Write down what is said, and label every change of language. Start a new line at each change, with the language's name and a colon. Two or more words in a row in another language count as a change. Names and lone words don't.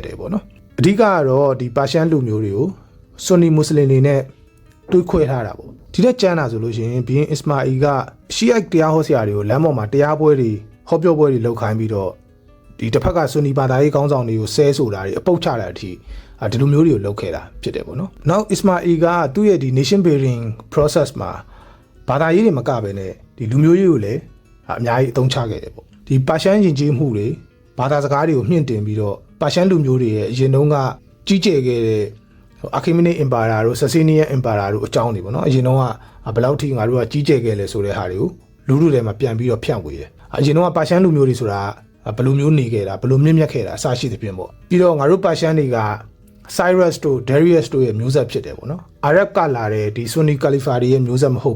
Burmese: တယ်ပေါ့နော်အဓိကကတော့ဒီပါရှန်လူမျိုးတွေကိုဆွန်နီမွတ်စလင်တွေနဲ့တွေးခွဲထားတာပေါ့ဒီတက်ကျမ်းတာဆိုလို့ရှိရင်ဘီရင်အစ္စ မာအီကရှီယိုက်တရားဟောဆရာတွေကိုလမ်းပေါ်မှာတရားပွဲတွေဟောပြောပွဲတွေလုပ်ခိုင်းပြီးတော့ဒီတစ်ဖက်ကဆွန်နီဘာသာရေးကောင်းဆောင်တွေကိုဆဲဆိုတာတွေအပုတ်ချတာအထိဒီလိုမျိုးတွေကိုလုပ်ခဲ့တာဖြစ်တယ်ပေါ့နော်နောက်အစ္စမာအီကသူ့ရဲ့ဒီ
English: nation building process
Burmese: မှာဘာသာရေးတွေမကဘဲနဲ့ဒီလူမျိုးရေးကိုလည်းအများကြီးအသုံးချခဲ့တယ်ပေါ့ဒီပါရှန်ယဉ်ကျေးမှုတွေဘာသာစကားတွေကိုမြင့်တင်ပြီးတော့ပါရှန်လူမျိုးတွေရဲ့အ ရင်တုန်းကကြီးကျယ်ခဲ့တဲ့အာခိမနီအင်ပါယာတို့ဆာစီနီယန်အင်ပါယာတို့အကြောင်းတွေပေါ့နော်အရင်တုန်းကဘယ်လောက်ထိငါတို့ကကြီးကျယ်ခဲ့လဲဆိုတဲ့ဟာတွေကိုလူလူတွေမှာပြန်ပြီးတော့ဖြန့်ဝေတယ်အရင်တုန်းကပါရှန်လူမျိုးတွေဆိုတာဘယ်လိုမျိုးနေခဲ့တာဘယ်လိုမြင့်မြတ်ခဲ့တာအစရှိသဖြင့်ပေါ့ပြီးတော့ငါတို့ပါရှန်တွေက Cyrus တို့ Darius တို့ရဲ့မျိုးဆက်ဖြစ်တယ်ပေါ့နော်အာရပ်ကလာတဲ့ဒီ Sunni Caliphate ရဲ့မျိုးဆက်မဟုတ်